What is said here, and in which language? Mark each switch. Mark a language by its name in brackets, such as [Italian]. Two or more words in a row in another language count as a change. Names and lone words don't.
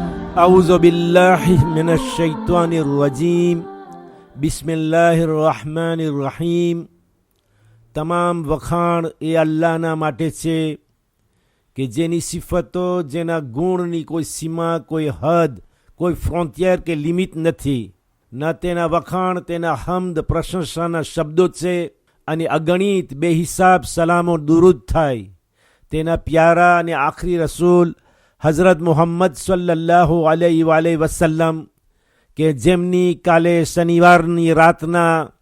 [Arabic] أعوذ بالله من الشيطان الرجيم بسم الله الرحمن الرحيم [Gujarati] તમામ વખાણ એ અલ્લાહના માટે છે કે જેની સિફતો, જેના ગુણની કોઈ સીમા, કોઈ હદ, કોઈ ફ્રોન્ટિયર કે લિમિટ નથી. ન તેના વખાણ, તેના હમદ, પ્રશંસાના શબ્દો છે અને અગણિત બેહિસાબ સલામો દુરૂદ થાય તેના પ્યારા અને આખરી રસૂલ હઝરત મુહમ્મદ [Arabic] صلى الله عليه وسلم [Gujarati] કે જેમની કાલે શનિવારની રાતના